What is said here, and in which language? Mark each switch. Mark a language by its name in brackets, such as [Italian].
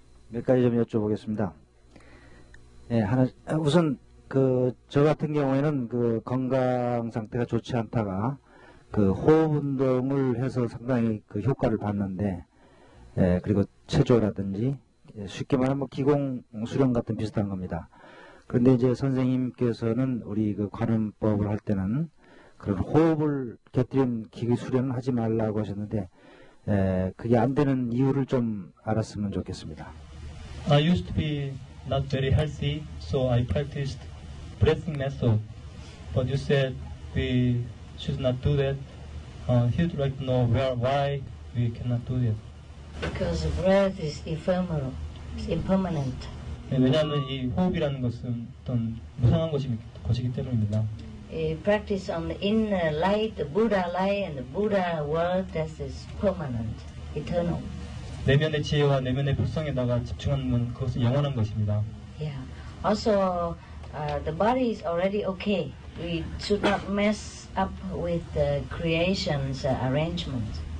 [Korean] 몇 가지 좀 여쭤보겠습니다. 네, 우선 저 같은 경우에는 건강 상태가 좋지 않다가 호흡 운동을 해서 상당히 효과를 봤는데, 그리고 체조라든지 쉽게 말하면 기공 수련 같은 비슷한 겁니다. 그런데 이제 선생님께서는 우리 관음법을 할 때는 그런 호흡을 곁들인 기기 수련은 하지 말라고 하셨는데, 그게 안 되는 이유를 좀 알았으면 좋겠습니다. [English] I used to be not very healthy, so I practiced breathing method. But you said we should not do that. He would like to know why we cannot do that. Because the breath is ephemeral, it's impermanent. [Korean] 네, 왜냐하면 이 호흡이라는 것은 어떤 무상한 것이기 때문입니다. [English] Practice on the inner light, the Buddha light, and the Buddha word that is permanent, eternal. [Korean] 내면의 지혜와 내면의 불성에다가 집중하는 그것은 영원한 것입니다. [English] Yeah. Also, the body is already okay. We should not mess up with the creation's arrangement.